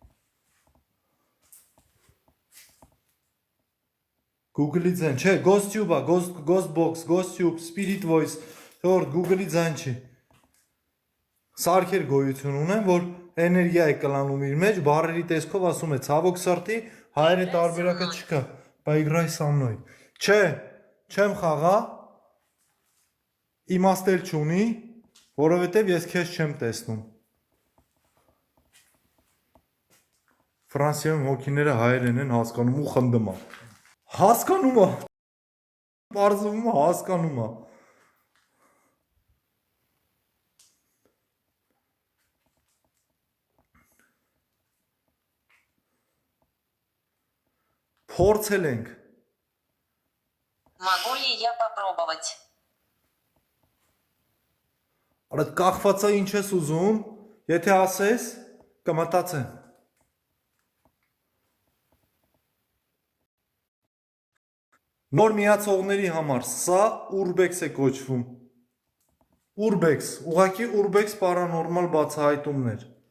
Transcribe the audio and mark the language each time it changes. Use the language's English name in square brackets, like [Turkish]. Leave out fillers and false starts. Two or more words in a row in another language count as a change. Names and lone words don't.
[Armenian] Google-ի ձայն, չէ, GhostTube-ա, GhostBox, GhostTube, Spirit Voice, որ Google-ի ձայն չի։ Սարքեր գոյություն ունեն, որ էներգիա է կլանում իր մեջ, բառերի տեսքով ասում է ցավոք սրտի, հայերեն տարբերակը չկա, [Russian] поиграй со мной։ [Armenian] Չէ, չեմ խաղա, իմաստել չունի, որովհետև ես քեզ չեմ տեսնում։ Ֆրանսիայում հոգիները հայերեն են հասկանում ու խնդում ա։ Հասկանում ա։ Պարզվում ա, հասկանում ա։ Փորձել ենք։ [Russian] Могу ли я попробовать? [Armenian] Արա կախվածա ինչ ես ուզում, եթե ասես, կմտածեմ։ Նոր միացողների համար սա Urbex է կոչվում։ Urbex, ուղղակի Urbex պարանորմալ բացահայտումներ։